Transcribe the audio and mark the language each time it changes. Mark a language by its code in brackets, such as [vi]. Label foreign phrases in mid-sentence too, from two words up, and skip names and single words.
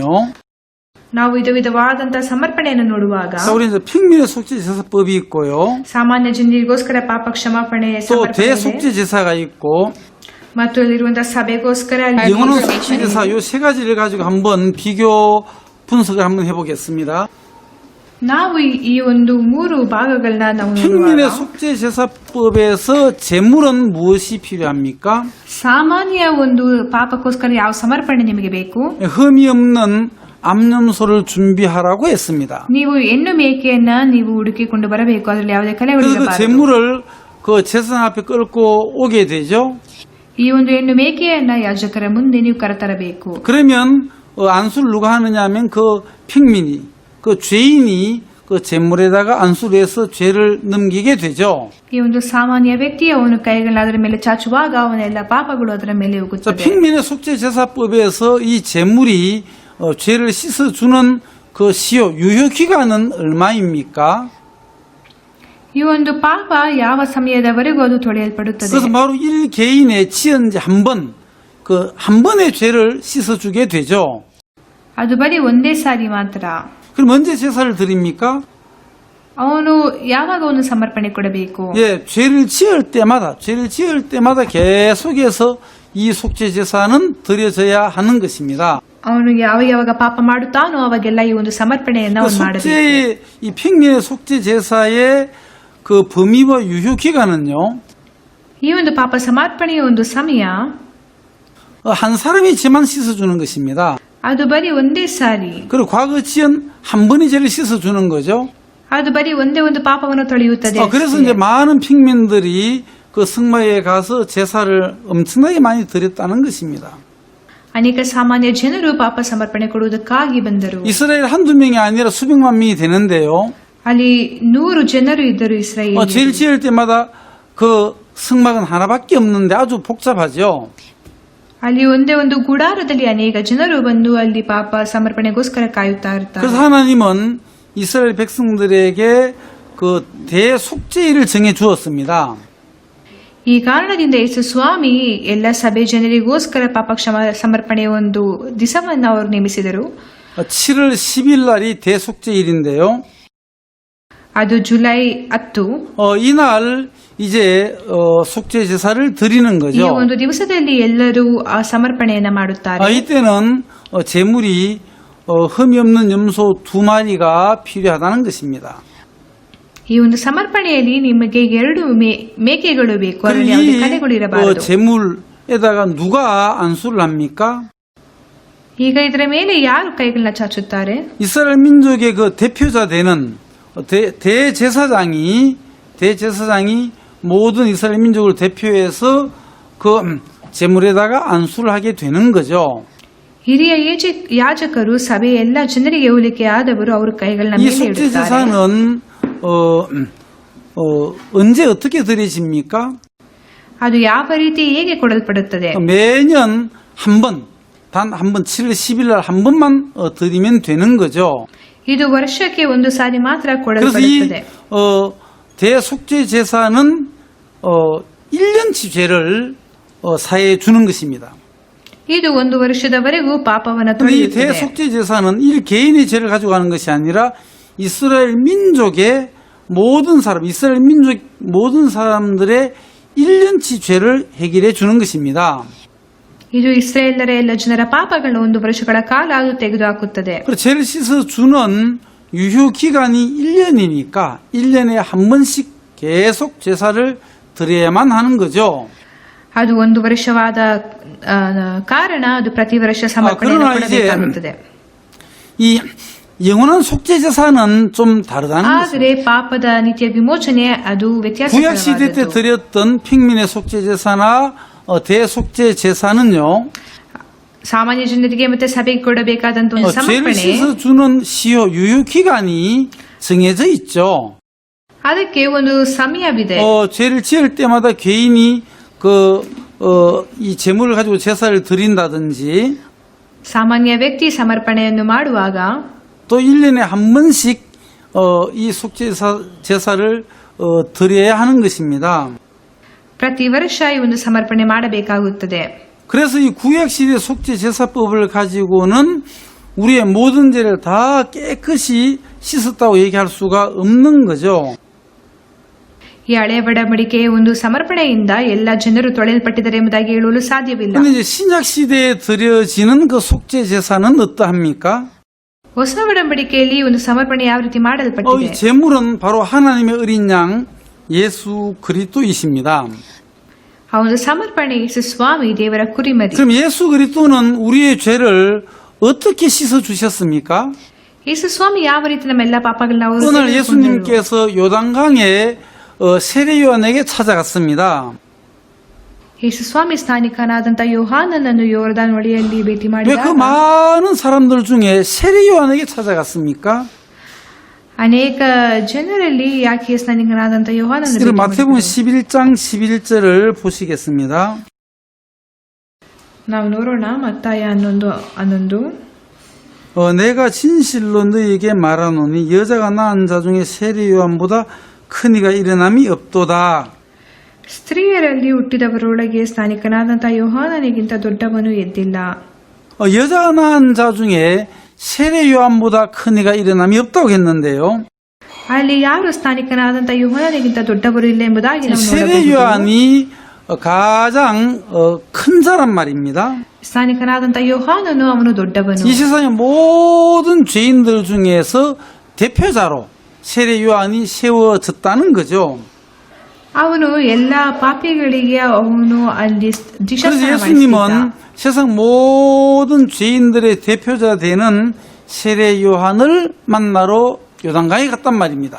[kn] ನಾವು ವಿಧವಾದಂತಹ ಸಮರ್ಪಣೆಯನ್ನು ನೋಡುವಾಗ [ko] 우리 이제 평민의 속죄제사법이 있고요. [kn] ಸಾಮಾನ್ಯ ಜನರಿಗೋಸ್ಕರ ಪಾಪ ಕ್ಷಮಾಪಣೆ [ko] 또 [kn] ಸಮರ್ಪಣೆ ಇದೆ. [ko] 대속죄제사가 있고 [kn] ಮತ್ತು ಅಲ್ಲಿರುವಂತಹ ಸಭೆಗೋಸ್ಕರ ಅಲ್ಲಿ [ko] 영원한 속죄제사 요 세 가지를 가지고 한번 비교 분석을 한번 해보겠습니다. [kn] ನಾವು ಈ ಒಂದು ಮೂರು ಭಾಗಗಳನ್ನ ನಾವು [ko] 평민의 [kn] ನೋಡುವಾಗ [ko] 속죄제사법에서 제물은 무엇이 필요합니까? [kn] ಸಾಮಾನ್ಯ ಒಂದು ಪಾಪಕ್ಕೋಸ್ಕರ ಯಾವ ಸಮರ್ಪಣೆ ನಿಮಗೆ ಬೇಕು? [ko] 흠이 없는 암염소를 준비하라고 했습니다. [kn] ನೀವು ಹೆಣ್ಣು ಮೇಕೆಯನ್ನ ನೀವು ಹುಡುಕಿಕೊಂಡು ಬರಬೇಕು, ಅದರಲ್ಲಿ ಯಾವುದೇ [ko] 그래서 그 [kn] ಕಲೆಗಳಿರಬಾರದು. [ko] 제물을 그 제사 앞에 끌고 오게 되죠. [kn] ಈ ಈ ಒಂದು ಹೆಣ್ಣು ಮೇಕೆಯನ್ನ ಯಾಜಕರ ಮುಂದೆ ನೀವು ಕರೆತರಬೇಕು. [ko] 그러면 안수를 누가 하느냐 하면 그 핑민이, 그 죄인이 그 제물에다가 안수를 해서 죄를 넘기게 되죠. [kn] ಈ ಒಂದು ಸಾಮಾನ್ಯ ವ್ಯಕ್ತಿ ಅವನು ಕೈಗಳನ್ನ ಅದರ ಮೇಲೆ ಚಾಚುವಾಗ ಅವನ ಎಲ್ಲ ಪಾಪಗಳು ಅದರ ಮೇಲೆ [ko] 자, [kn] ಹೋಗುತ್ತದೆ. [ko] 핑민의 속죄 제사법에서 이 제물이 죄를 씻어주는 그 시효 유효 기간은 얼마입니까? [kn] ಈ ಒಂದು ಪಾಪ ಯಾವ ಸಮಯದವರೆಗೂ ಅದು ತೊಳೆಯಲ್ಪಡುತ್ತದೆ. [ko] 그래서 바로 1개인의 지은 한 번, 그 한 번의 죄를 씻어주게 되죠. [kn] ಅದು ಬರೀ ಒಂದೇ ಸಾರಿ ಮಾತ್ರ. [ko] 그럼 언제 제사를 드립니까? [kn] ಅವನು ಯಾವಾಗ ಅವನು ಸಮರ್ಪಣೆ ಕೊಡಬೇಕು? [ko] 예, 죄를 지을 때마다 계속해서 이 속죄 제사는 드려져야 하는 것입니다. [kn] ಅವನು ಯಾವಾಗ ಪಾಪ ಮಾಡುತ್ತಾನೋ ಅವಾಗೆಲ್ಲ ಈ ಒಂದು ಸಮರ್ಪಣೆಯನ್ನ [ko] 그 [kn] ಅವನು ಮಾಡಬೇಕು. [ko] 속죄, 이 핑민의 속죄 제사의 그 범위와 유효 기간은요, [kn] ಈ ಒಂದು ಪಾಪ ಸಮರ್ಪಣೆಯ ಒಂದು ಸಮಯ [ko] 한 사람이 죄만 씻어주는 것입니다. [kn] ಅದು ಬರೀ ಒಂದೇ ಸಾರಿ. [ko] 그리고 과거 지은 한 번의 죄를 씻어주는 거죠. [kn] ಅದು ಬರೀ ಒಂದೇ ಒಂದು ಪಾಪವನ್ನು ತೊಳೆಯುತ್ತದೆ. [ko] 그래서 이제 많은 핑민들이 그 성막에 가서 제사를 엄청나게 많이 드렸다는 것입니다. [kn] ಅನೇಕ ಸಾಮಾನ್ಯ ಜನರು ಪಾಪ ಸಮರ್ಪಣೆ ಕೊಡುವುದಕ್ಕಾಗಿ ಬಂದರು. [ko] 이스라엘 한두 명이 아니라 수백만 명이 되는데요. [kn] ಅಲ್ಲಿ 100 ಜನರು 이ದ್ದರು ಇಸ್ರಾಯೇಲ್. [ko] 죄를 지을 때마다 그 성막은 하나밖에 없는데 아주 복잡하죠. [kn] ಅಲ್ಲಿ ಒಂದೇ ಒಂದು ಗುಡಾರದಲ್ಲಿ ಅನೇಕ ಜನರು ಬಂದು ಅಲ್ಲಿ ಪಾಪ ಸಮರ್ಪಣೆಗೋಸ್ಕರ ಕಾಯುತ್ತಾ ಇರ್ತಾರೆ. [ko] 그래서 하나님은 이스라엘 백성들에게 그 대속죄일을 정해 주었습니다. [kn] ಈ ಕಾರಣದಿಂದ ಯೇಸು ಸ್ವಾಮಿ ಎಲ್ಲ ಸಭೆ ಜನರಿಗೋಸ್ಕರ ಪಾಪ ಸಮರ್ಪಣೆಯ ಒಂದು ದಿವಸವನ್ನು ಅವರು ನೇಮಿಸಿದರು. [ko] 7월 10일 날이 대속죄일인데요. [kn] ಅದು ಜುಲೈ 10. [ko] 이날 이제 속죄 제사를 드리는 [kn] ಈ [ko] 거죠. [kn] ಒಂದು ದಿವಸದಲ್ಲಿ ಎಲ್ಲರೂ ಆ ಸಮರ್ಪಣೆಯನ್ನ ಮಾಡುತ್ತಾರೆ. [ko] 이때는 제물이 흠이 없는 염소 2마리가 필요하다는 것입니다. [kn] ಈ ಒಂದು ಸಮರ್ಪಣೆಯಲ್ಲಿ ನಿಮಗೆ 2 ಮೇಕೆಗಳು ಬೇಕು. ಅದರಲ್ಲಿ ಯಾವುದೇ ಕಲೆಗಳು ಇರಬಾರದು. [ko] 제물에다가 누가 안수를 합니까? [kn] ಈಗ ಇದರ ಮೇಲೆ ಯಾರು ಕೈಗಳನ್ನ ಚಾಚುತ್ತಾರೆ? [ko] 이스라엘 민족의 그 대표자 되는 대제사장이 모든 이스라엘 민족을 대표해서 그 제물에다가 안수를 하게 되는 거죠. [kn] ಹಿರಿಯ ಯಾಜಕರು ಸಭೆಯ ಎಲ್ಲ ಜನರಿಗೆ ಹೋಲಿಕೆ ಆದವರು ಅವರ ಕೈಗಳನ್ನ [ko] 이 [kn] ಮೇಲೆ [ko] 속죄 [kn] ಇಡುತ್ತಾರೆ. [ko] 제사는 언제 어떻게 드려집니까? [kn] ಅದು ಯಾವ ರೀತಿ ಹೇಗೆ ಕೊಡಲ್ಪಡುತ್ತದೆ? [ko] 매년 단 한 번 7월 10일 날 한 번만 드리면 되는 거죠. [kn] ಇದು ವರ್ಷಕ್ಕೆ ಒಂದು ಸಾರಿ ಮಾತ್ರ [ko] 그래서 이 [kn] ಕೊಡಲ್ಪಡುತ್ತದೆ. [ko] 대속죄 제사는 1년치 죄를 사해 주는 것입니다. [kn] ಇದು ಒಂದು ವರ್ಷದವರೆಗೂ ಪಾಪವನ್ನು [ko] 이 [kn] ತೊಳೆಯುತ್ತದೆ. [ko] 대속죄 제사는 1개인의 죄를 가져가는 것이 아니라 이스라엘 민족의 이스라엘 민족 모든 사람들의 1년치 죄를 해결해 주는 것입니다. [kn] ಇದು ಇಸ್ರಾಯೇಲರ ಎಲ್ಲ ಜನರ ಪಾಪಗಳ ಒಂದು ವರ್ಷಗಳ ಕಾಲ ಅದು ತೆಗೆದುಹಾಕುತ್ತದೆ. [ko] 그리고 죄를 씻어 주는 유효 기간이 1년이니까 1년에 한 번씩 계속 제사를 드려야만 하는 거죠. [kn] ಅದು ಒಂದು ವರ್ಷವಾದ ಕಾರಣ ಅದು ಪ್ರತಿ ವರ್ಷ ಸಮರ್ಪಣೆಯನ್ನು ಕೊಡಬೇಕಾಗುತ್ತದೆ. [ko] 이 영원한 속죄 제사는 좀 다르다는 [kn] ಆದರೆ [ko] 것입니다. [kn] ಪಾಪದ ನಿತ್ಯ ವಿಮೋಚನೆ ಅದು [ko] 구약 시대 때 [kn] ವ್ಯತ್ಯಾಸವಾದದ್ದು. [ko] 드렸던 핑민의 속죄 제사나 대속죄 제사는요. [kn] ಸಾಮಾನ್ಯ ಜನರಿಗೆ ಮತ್ತೆ ಸಭೆಗೆ ಕೊಡಬೇಕಾದಂತ ಒಂದು [ko] 죄를 [kn] ಸಮರ್ಪಣೆ [ko] 씻어주는 시효 유효 기간이 정해져 있죠. [kn] ಅದಕ್ಕೆ ಒಂದು ಸಮಯವಿದೆ. [ko] 죄를 지을 때마다 개인이 이 제물을 가지고 제사를 드린다든지 [kn] ಸಾಮಾನ್ಯ ವ್ಯಕ್ತಿ ಸಮರ್ಪಣೆಯನ್ನು ಮಾಡುವಾಗ [ko] 또 1년에 한 번씩 이 속죄 제사를 드려야 하는 것입니다. [kn] ಪ್ರತಿ ವರ್ಷ ಈ ಒಂದು ಸಮರ್ಪಣೆ ಮಾಡಬೇಕಾಗುತ್ತದೆ. [ko] 그래서 이 구약시대 속죄 제사법을 가지고는 우리의 모든 죄를 다 깨끗이 씻었다고 얘기할 수가 없는 거죠. [kn] ಈ ಹಳೆ ಒಡಂಬಡಿಕೆಯ ಒಂದು ಸಮರ್ಪಣೆಯಿಂದ ಎಲ್ಲ ಜನರು ತೊಳೆಯಲ್ಪಟ್ಟಿದ್ದಾರೆ ಎಂಬುದಾಗಿ ಹೇಳಲು ಸಾಧ್ಯವಿಲ್ಲ. [ko] 그런데 이제 신약 시대에 드려지는 그 속죄 제사는 어떠합니까? [kn] ಹೊಸ ಒಡಂಬಡಿಕೆಯಲ್ಲಿ ಒಂದು ಸಮರ್ಪಣೆ ಯಾವ ರೀತಿ [ko] 이 [kn] ಮಾಡಲ್ಪಟ್ಟಿದೆ? [ko] 제물은 바로 하나님의 어린 양 예수 그리스도이십니다. [kn] ಆ ಒಂದು ಸಮರ್ಪಣೆ ಯೇಸು ಸ್ವಾಮಿ ದೇವರ ಕುರಿಮರಿ. [ko] 그럼 예수 그리스도는 우리의 죄를 어떻게 씻어 주셨습니까? [kn] ಯೇಸು ಸ್ವಾಮಿ ಯಾವ ರೀತಿ ನಮ್ಮೆಲ್ಲ ಪಾಪಗಳನ್ನ ಅವರು [ko] 오늘 [kn] ತೆಗೆದುಕೊಂಡರು? [ko] 예수님께서 요단강에 세례요한에게 찾아갔습니다. [kn] ಯೇಸು ಸ್ವಾಮಿ ಸ್ಥಾನಿಕನಾದಂಥ ಯೋಹಾನನನ್ನು ಯೋರ್ದಾನ್ ಹೊಳೆಯಲ್ಲಿ ಭೇಟಿ [ko] 왜 그 [kn] ಮಾಡಿದಾಗ [ko] 많은 사람들 중에 세례 요한에게 찾아갔습니까? [kn] ಅನೇಕ ಜನರಲ್ಲಿ ಯಾಕೆ ಸ್ಥಾನಿಕನಾದಂಥ ಯೋಹಾನನನ್ನು [ko] 그럼 [kn] ಭೇಟಿ [ko] 마태복음 [kn] ಮಾಡಿದರು? [ko] 11장 11절을 보시겠습니다. [kn] ನಾವು ನೋಡೋಣ ಮತ್ತಾಯ 11. [ko] 내가 진실로 너희에게 말하노니 여자가 낳은 자 중에 세례 요한보다 큰 이가 일어남이 없도다. [kn] ಸ್ತ್ರೀಯರಲ್ಲಿ ಹುಟ್ಟಿದವರೊಳಗೆ ಸ್ಥಾನಿಕನಾದಂಥ ಯೋಹಾನನಿಗಿಂತ ದೊಡ್ಡವನು ಎದ್ದಿಲ್ಲ. [ko] 여자가 낳은 자 중에 세례 요한보다 큰 이가 일어남이 없다고 했는데요. [kn] ಅಲ್ಲಿ ಯಾರು ಸ್ಥಾನಿಕನಾದಂಥ ಯೋಹಾನನಿಗಿಂತ ದೊಡ್ಡವರು ಇಲ್ಲ ಎಂಬುದಾಗಿ ನಾವು [ko] 세례 [kn] ನೋಡಬಹುದು. [ko] 요한이 가장 큰 자란 말입니다. [kn] ಸ್ಥಾನಿಕನಾದಂಥ ಯೋಹಾನನು ಅವನು ದೊಡ್ಡವನು. [ko] 이 세상의 모든 죄인들 중에서 대표자로 세례 요한이 세워졌다는 거죠. [kn] ಅವನು ಎಲ್ಲ ಪಾಪಿಗಳಿಗೆ ಅವನು ಅಲ್ಲಿ [ko] 그래서 [kn] ದೀಕ್ಷಾಸ್ನಾನ [ko] 예수님은 [kn] ಮಾಡಿಸಿದ್ದ. [ko] 세상 모든 죄인들의 대표자 되는 세례 요한을 만나러 요단강에 갔단 말입니다.